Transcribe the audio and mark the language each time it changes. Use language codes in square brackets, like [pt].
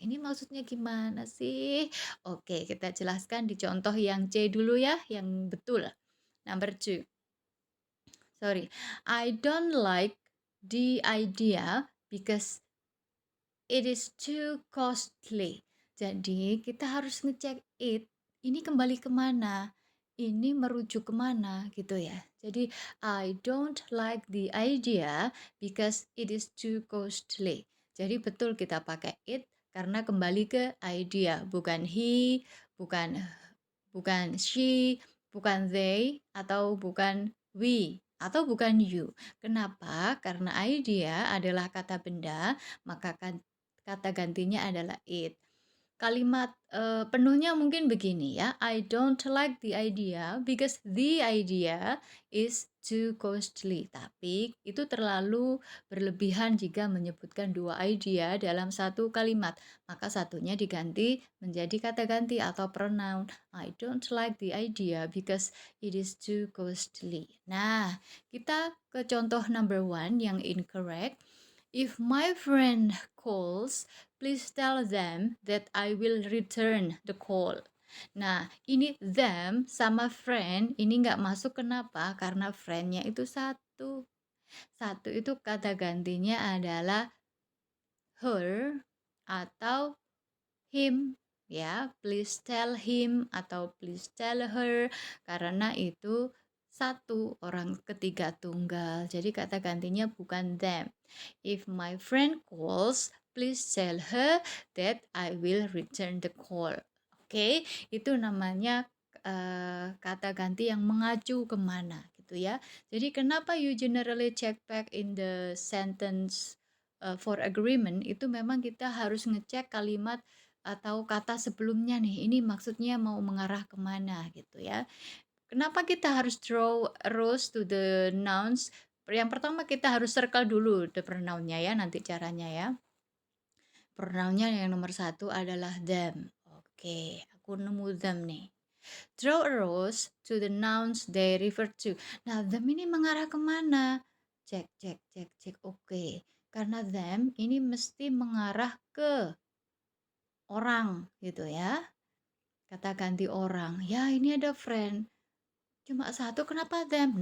[id] Ini maksudnya gimana sih? Oke, kita jelaskan di contoh yang C dulu ya, yang betul. Number 2. Sorry. [en] I don't like the idea because it is too costly. [id] Jadi kita harus ngecek it, ini kembali kemana? Ini merujuk kemana gitu ya. [en] Jadi I don't like the idea because it is too costly. [id] Jadi betul kita pakai it karena kembali ke idea, bukan he, bukan bukan she, bukan they, atau bukan we, atau bukan you. Kenapa? Karena idea adalah kata benda, maka kata gantinya adalah it. Kalimat penuhnya mungkin begini ya, [en] I don't like the idea because the idea is too costly. [id] Tapi itu terlalu berlebihan jika menyebutkan dua idea dalam satu kalimat. Maka satunya diganti menjadi kata ganti atau pronoun. [en] I don't like the idea because it is too costly. [id] Nah, kita ke contoh number 1 yang incorrect. [en] If my friend calls, please tell them that I will return the call. [id] Nah, ini them sama friend ini nggak masuk, kenapa? Karena friend-nya itu satu. Satu itu kata gantinya adalah her atau him ya. [en] Please tell him [id] atau [en] please tell her [id] karena itu satu, orang ketiga tunggal. Jadi kata gantinya bukan them. [en] If my friend calls, please tell her that I will return the call. [id] Oke, itu namanya kata ganti yang mengacu kemana gitu ya. Jadi kenapa [en] you generally check back in the sentence for agreement, [id] itu memang kita harus ngecek kalimat atau kata sebelumnya nih, ini maksudnya mau mengarah kemana gitu ya. Kenapa kita harus [en] draw arrows to the nouns? [id] Yang pertama kita harus circle dulu the pronoun-nya ya, nanti caranya ya. Pronoun-nya yang nomor 1 adalah them. Oke, aku nemu them nih. [en] Draw arrows to the nouns they refer to. [id] Nah, them ini mengarah kemana? Cek, cek, cek, cek. Oke, karena them ini mesti mengarah ke orang gitu ya. Kata ganti orang. Ya, ini ada friend. Cuma satu, kenapa them?